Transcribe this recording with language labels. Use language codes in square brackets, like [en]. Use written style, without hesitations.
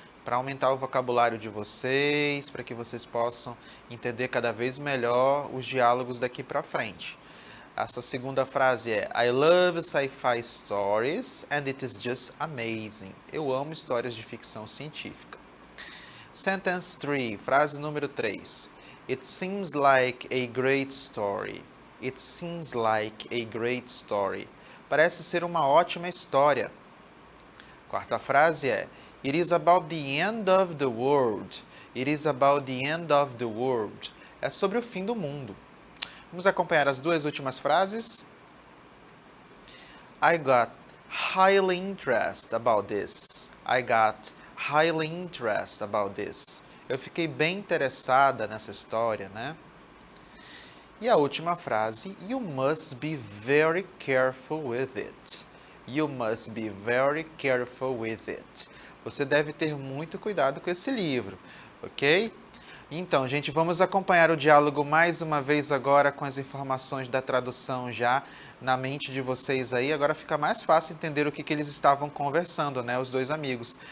[pt] Para aumentar o vocabulário de vocês, para que vocês possam entender cada vez melhor os diálogos daqui para frente. Essa segunda frase é [en] I love sci-fi stories and it is just amazing. [pt] Eu amo histórias de ficção científica. [en] Sentence 3, [pt] frase número 3. [en] It seems like a great story. It seems like a great story. [pt] Parece ser uma ótima história. Quarta frase é [en] It is about the end of the world. It is about the end of the world. [pt] É sobre o fim do mundo. Vamos acompanhar as 2 últimas frases. [en] I got highly interested about this. I got highly interested about this. [pt] Eu fiquei bem interessada nessa história, né? E a última frase, [en] You must be very careful with it. You must be very careful with it. [pt] Você deve ter muito cuidado com esse livro, ok? Então, gente, vamos acompanhar o diálogo mais uma vez agora com as informações da tradução já na mente de vocês aí. Agora fica mais fácil entender o que eles estavam conversando, né, os 2 amigos.